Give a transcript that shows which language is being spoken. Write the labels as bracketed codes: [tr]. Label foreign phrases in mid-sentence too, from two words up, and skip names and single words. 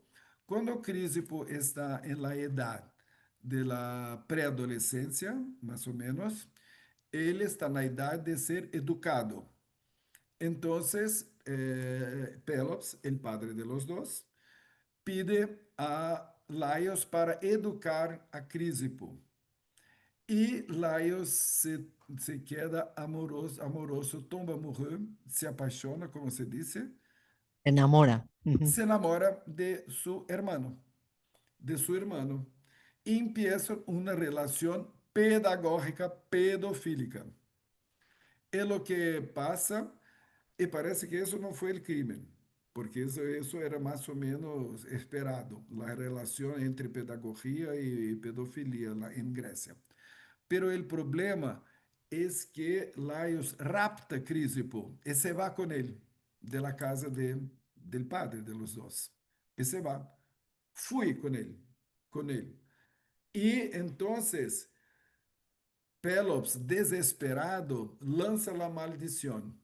[es] Cuando Crisipo está en la edad de la preadolescencia, más o menos, él está en la edad de ser educado. Entonces, Pelops, el padre de los dos, pide a Laios para educar a Crisipo. E Laios se queda amoroso, amoroso, [fr] tomba amoureux, [pt] se apaixona, [es] como se dice, Se enamora. Ujú. se enamora de su hermano, y empieza una relación pedagógica pedofílica. [pt] É lo que passa, e parece que isso não foi o crime, porque isso era mais ou menos esperado, a relação entre pedagogia e pedofilia lá em Grécia. [es] Pero el problema es que Laios rapta Crisipo y se va con él de la casa del padre de los dos. Y se va. Fui con él. Y entonces Pelops, desesperado, lanza la maldición.